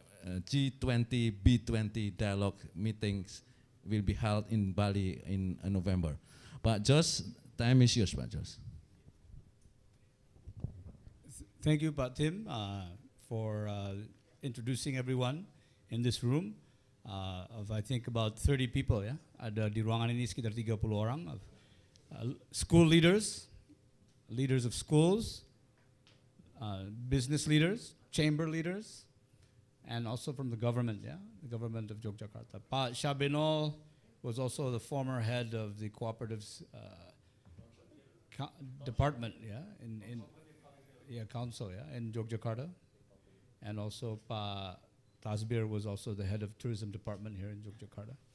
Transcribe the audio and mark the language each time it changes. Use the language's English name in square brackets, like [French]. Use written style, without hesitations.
[English] G20, B20 dialogue meetings will be held in Bali in November. But Jos, time is yours, Pak Jos. Thank you, Pak Tim, for introducing everyone in this room. Of I think about 30 people, ya. [Indonesian] Ada di ruangan ini sekitar 30 orang. [English] Of, school leaders, leaders of schools, business leaders, chamber leaders, and also from the government, yeah, the government of Yogyakarta. Pak Shabenol was also the former head of the cooperatives department, yeah, in council, yeah, in Yogyakarta, and also Pa Tasbir was also the head of tourism department here in Yogyakarta.